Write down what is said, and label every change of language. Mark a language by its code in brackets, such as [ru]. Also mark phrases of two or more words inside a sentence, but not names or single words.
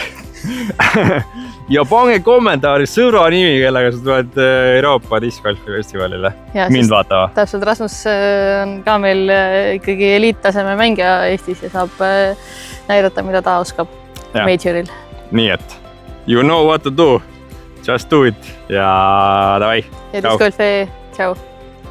[et] Ja pange kommentaari sõbra nimi, kellega sa tuled Euroopa Discgolfi festivalile. Mind vaatava. Täpselt, Rasmus on ka meil ikkagi eliittaseme mängija Eestis ja saab näidata, mida ta oskab majoril. Nii et, [en] you know what to do, just do it ja davai. [et] Ja Discgolfi, tšau.